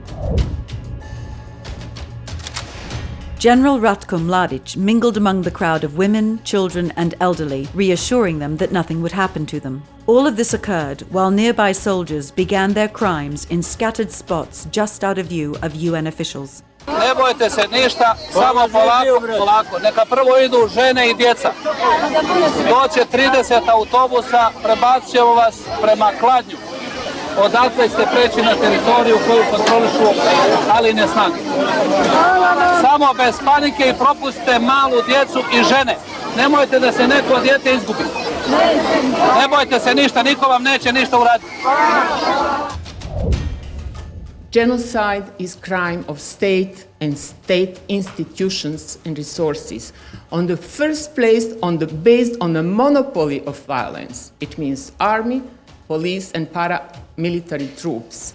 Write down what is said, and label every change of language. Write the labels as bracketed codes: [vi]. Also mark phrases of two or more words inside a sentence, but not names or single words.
[en] General Ratko Mladic mingled among the crowd of women, children, and elderly, reassuring them that nothing would happen to them. All of this occurred while nearby soldiers began their crimes in scattered spots just out of view of UN officials. [sr] Ne bojte se ništa, samo polako. Neka prvo idu žene I djeca. Doće 30 autobusa, prebacit ćemo vas prema Kladnju. Odatle ste preći na teritoriju koju kontrolišu aline snage. Samo bez panike I propustite malu djecu I žene. Nemojte da se neko dijete izgubi. Ne bojte se ništa, niko vam neće ništa uraditi. [en] Genocide is crime of state and state institutions and resources. On the first place, based on the monopoly of violence. It means army, police and paramilitary troops.